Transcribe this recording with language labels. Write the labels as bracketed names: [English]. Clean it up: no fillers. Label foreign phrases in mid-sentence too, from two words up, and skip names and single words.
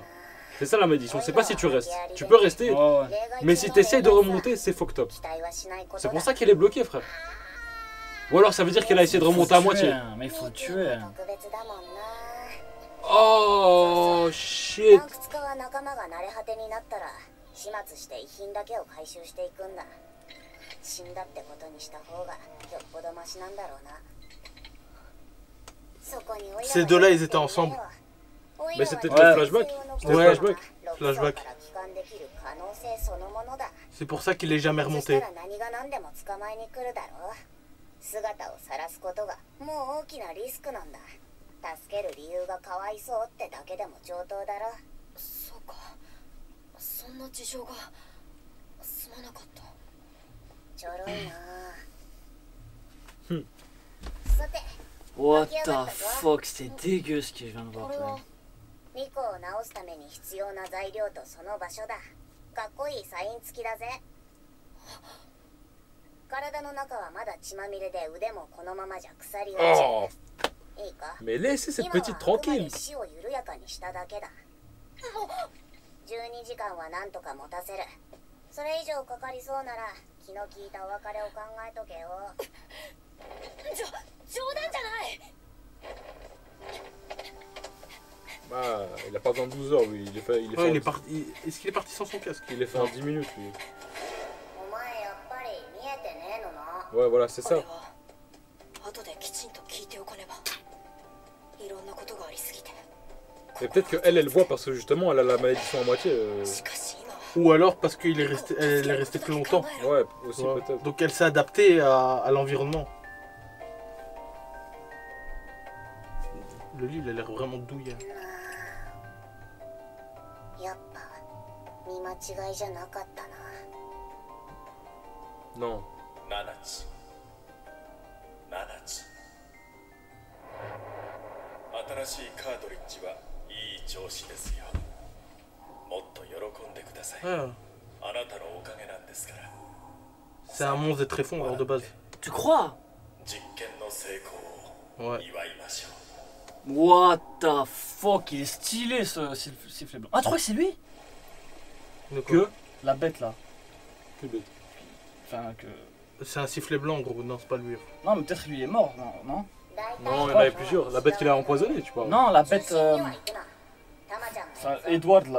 [French] C'est ça la malédiction, c'est pas si tu restes. Tu peux rester, Ouais, ouais. mais si t'essayes de remonter, c'est [English] fucked up. [French] C'est pour ça qu'elle est bloquée, frère. Ou alors ça veut dire qu'elle a essayé de remonter à moitié. Mais il faut le tuer. Hein. [English] Oh shit. [Japanese] 探掘家は仲間が慣れ果てになったら始末して遺品だけを回収していくんだ。死んだってことにした方がよっぽどマシなんだろうな。そこにオイラが [French] Ces deux-là, ils étaient ensemble. Mais c'est peut-être Ouais. le flashback. C'était Ouais. le flashback. Flashback. C'est pour ça qu'il est jamais remonté. [Japanese] 何が何でも捕まえに来るだろう。姿を晒すことがもう大きなリスクなんだ。助ける理由がかわいそうってだけでも上等だろ。そうかそんな事情がすまなかったちょろいな。うん。さて、 [English] What the fuck, [French] c'est dégueu ce que je viens de [Japanese] こ [French] voir. [Japanese] れ [French] quand [Japanese] は [French] même. [Japanese] リコを直すために必要な材料とその場所だ。かっこいいサイン付きだぜ。体の中はまだ血まみれで腕もこのままじゃ腐り落ち [French] Oh. [Japanese] る。いいか。 [French] Mais laissez cette [Japanese] 今は [French] petite [Japanese] あくまで [French] tranquille. [Japanese] 死を緩やかにしただけだ。12時間はなんとか持たせる。それ以上かかりそうなら気の利いたお別れを考えとけよ。冗談じゃない [French] Ah, il a pas besoin de 12 heures, lui. Il est fait, Ouais, il est en, parti. Est-ce qu'il est parti sans son casque? il est fait en 10 minutes, lui. [Japanese] お前やっぱり見えてねえのな。 [French] Ouais, voilà, c'est [Japanese] これ [French] ça. [Japanese] は後できちんと聞いておかねばいろんなことがありすぎて [French] Et peut-être qu'elle, elle voit parce que justement, elle a la malédiction à moitié. [Japanese] しかし今は [French] Ou alors parce qu'il est resté, elle est restée plus longtemps. Ouais, aussi Ouais. peut-être. Donc elle s'est adaptée à l'environnement. Le livre il a l'air vraiment douillet. [Japanese] やっぱ見間違いじゃなかったな。 [French] Non. [Japanese] 7つ7つ新しいカートリッジはいい調子ですよ。もっと喜んでください。 [French] Ah, [Japanese] あなたのおかげなんですから。 [French] c'est un monstre des tréfonds alors de base. Tu crois? [Japanese] 実験の成功を [French] Ouais. [Japanese] 祝いましょう。 [English] What the fuck, [French] il est stylé ce sifflet blanc. Ah, tu crois que c'est lui? De quoi? Que La bête là. Que bête. Enfin, que. C'est un sifflet blanc gros, non c'est pas lui. Non, mais peut-être lui est mort, non? Non, Non, il y en avait plusieurs. La bête qu'il a empoisonnée, tu parles. non la bête. Enfin, Edward là.